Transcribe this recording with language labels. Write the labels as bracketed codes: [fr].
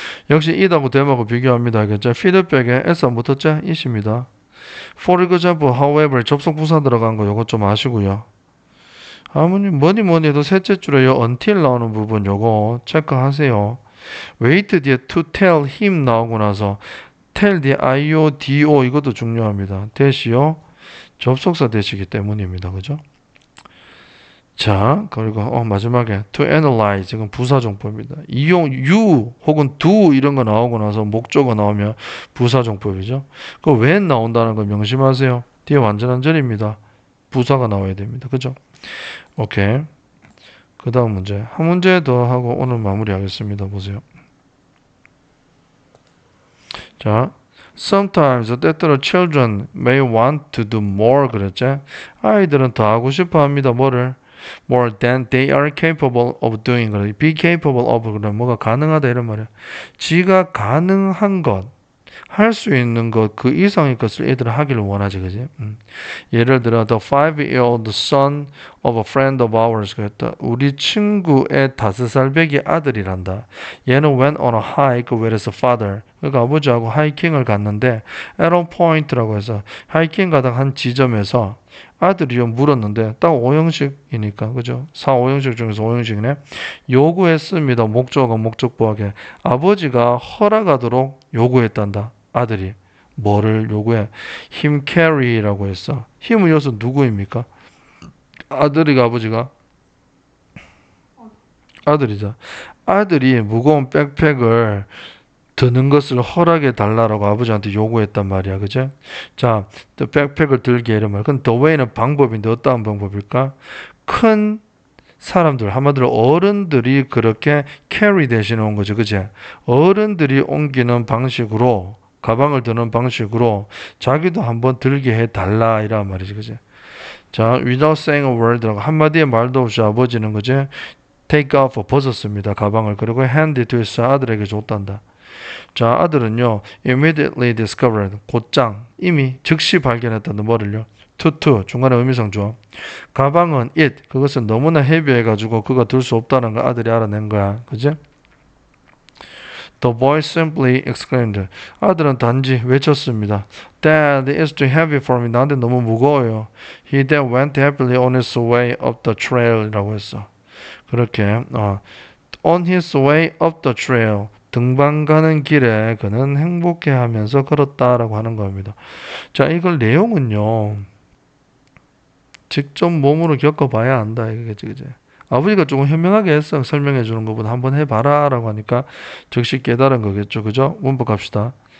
[ko] 역시 이하고 대하고 비교합니다. 알겠죠? 피드백에 S 안 붙었죠? 이십니다. For example, however, 접속 부사 들어간 거 요거 좀 아시고요. 아무리 뭐니 해도 셋째 줄에 요 until 나오는 부분 요거 체크하세요. wait 뒤에 to tell him 나오고 나서 tell 뒤에 io, do 이것도 중요합니다. 대시요 접속사 대시기 때문입니다. 그죠? 자, 그리고 마지막에 to analyze 이건 부사정법입니다. 이용 you 혹은 do 이런 거 나오고 나서 목적어 나오면 부사정법이죠. 그 when 나온다는 거 명심하세요. 뒤에 완전한 절입니다. 부사가 나와야 됩니다. 그죠? 오케이. 그 다음 문제. 한 문제 더 하고 오늘 마무리하겠습니다. 보세요. [en] 자, sometimes [ko] 때때로 [en] children may want to do more 그랬죠? [ko] 아이들은 더 하고 싶어 합니다. 뭐를? [en] more than they are capable of doing. [ko] be capable of 그러면 뭐가 가능하다 이런 말이야. 지가 가능한 것, 할 수 있는 것, 그 이상의 것을 애들은 하기를 원하지, 그지? [en] 예를 들어, the 5-year-old son of a friend of ours. [ko] 그랬다. 우리 친구의 5살배기 아들이란다. [en] 얘는 went on a hike with his father. [ko] 그러니까 아버지하고 하이킹을 갔는데, at a point라고 해서, 하이킹 가다가 한 지점에서 아들이요 물었는데, 딱 5형식이니까, 그죠? 4, 5형식 중에서 5형식이네. 요구했습니다. 목적어, 목적보하게. 아버지가 허락하도록 요구했단다. 아들이. 뭐를 요구해? 힘 carry라고 했어. 힘을 이어서 누구입니까? 아들이가 아버지가? 아들이자. 아들이 무거운 백팩을 드는 것을 허락해 달라고 아버지한테 요구했단 말이야. 그죠? 자, 백팩을 들게 이런 말. 그럼 the way는 방법인데 어떠한 방법일까? 큰 사람들, 한마디로 어른들이 그렇게 캐리 대신에 온 거죠. 그치? 어른들이 옮기는 방식으로, 가방을 드는 방식으로 자기도 한번 들게 해달라, 이란 말이지. 그치? 자, [en] without saying a word [ko] 라고 한마디의 말도 없이 아버지는 그치? take off 벗었습니다. 가방을. [en] 그리고 hand it to his 아들에게 줬단다. [ko] 자, 아들은요, [en] immediately discovered, [ko] 곧장, 이미 즉시 발견했다는 뭐를요? to, 중간에 의미상 주어. 가방은 it, 그것은 너무나 헤비해가지고 그가 들 수 없다는 걸 아들이 알아낸 거야. [en] 그지? The boy simply exclaimed. [ko] 아들은 단지 외쳤습니다. [en] Dad, it's too heavy for me. [ko] 나한테 너무 무거워요. [en] He then went happily on his way up the trail 이라고 했어. 그렇게, on his way up the trail. [ko] 등반 가는 길에 그는 행복해하면서 걸었다라고 하는 겁니다. 자, 이걸 내용은요. 직접 몸으로 겪어봐야 안다. 이거지, 그지? 아버지가 조금 현명하게 했어. 설명해 주는 것보다 한번 해봐라. 라고 하니까 즉시 깨달은 거겠죠. 그죠? 문법 갑시다.